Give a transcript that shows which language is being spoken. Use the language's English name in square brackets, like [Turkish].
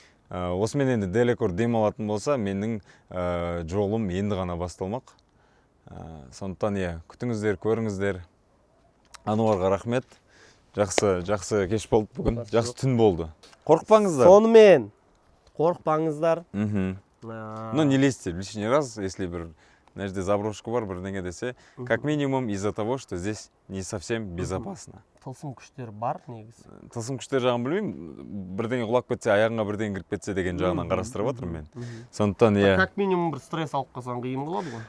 [Kazakh] Осымен енді Делекор демалатын болса, менің жолым енді ғана басталмақ. Сондықтан күтіңіздер, көріңіздер. Ануарға рахмет. Жақсы кеш болды бүгін, жақсы түн болды. Қорықпаңыздар. Сонымен қорықпаңыздар. [Russian] Ну, не лезьте лишний раз, если [Kazakh] бір нәрде заброшка бар, бірдеңе десе, [Russian] как минимум из-за того, что здесь не совсем безопасно. [Kazakh] Тылсым күштер бар негізі. Тылсым күштер жағын білмеймін, бірдеңе құлап кетсе, аяғыңа бірдеңе кіріп кетсе деген жағынан қарастырып отырмын мен. Сондықтан [Russian] Как минимум [Kazakh] бір стресс алып қалсаң қиын болады ғой.